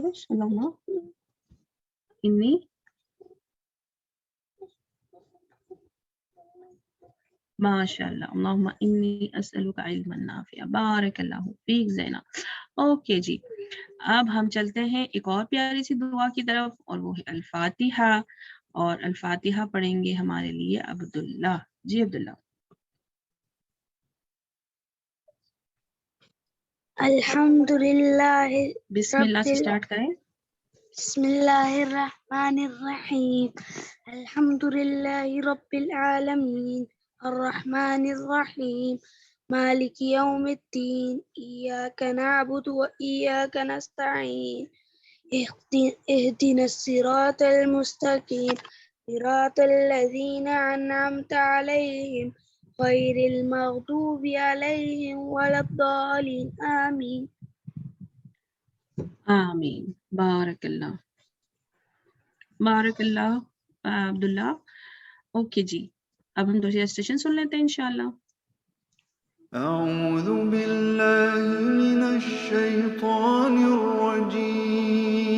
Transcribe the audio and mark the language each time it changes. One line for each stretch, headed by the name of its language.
Arabic: اللهم إني ما شاء الله. اللهم إني أسألك علما نافعا. بارك الله فيك زينب.
Urdu: اوکے جی، اب ہم چلتے ہیں ایک اور پیاری سی دعا کی طرف، اور وہ ہے الفاتحہ، اور الفاتحہ پڑھیں گے ہمارے لیے عبداللہ. جی عبداللہ.
Arabic: الحمدللہ
Urdu: بسم اللہ سے اسٹارٹ کریں.
Arabic: بسم اللہ الرحمن الرحیم الحمدللہ رب العالمین الرحمن الرحیم مالک یوم الدین ایاک نعبد و ایاک نستعین اهدنا الصراط المستقیم صراط الذین انعمت علیہم غیر المغضوب علیہم ولا الضالین آمین. آمین.
Urdu: بارک اللہ، بارک اللہ عبداللہ. اوکے جی، اب ہم دوسری ریسٹیشن سن لیتے ہیں انشاءاللہ.
Arabic: أعوذ بالله من الشيطان الرجيم.